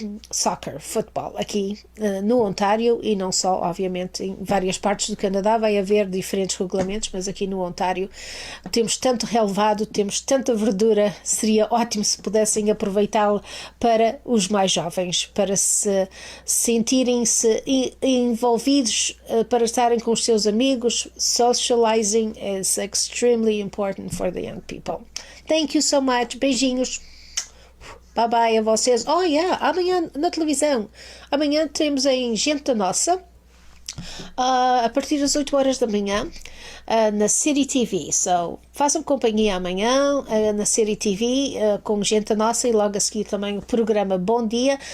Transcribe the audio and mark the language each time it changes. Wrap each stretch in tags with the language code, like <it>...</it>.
<pt>soccer, futebol, aqui no Ontário, e não só, obviamente, em várias partes do Canadá vai haver diferentes regulamentos, mas aqui no Ontário temos tanto relevado, temos tanta verdura, seria ótimo se pudessem aproveitá-lo para os mais jovens, para se sentirem-se envolvidos, para estarem com os seus amigos.</pt> <en>Socializing is extremely important for the young people. Thank you so much. Beijinhos. Bye bye</en> <pt>a vocês.</pt> <en>Oh yeah,</en> <pt>amanhã na televisão. Amanhã temos em Gente da Nossa, a partir das 8 horas da manhã, na City TV. Façam companhia amanhã na City TV com Gente da Nossa, e logo a seguir também o programa Bom Dia.</pt>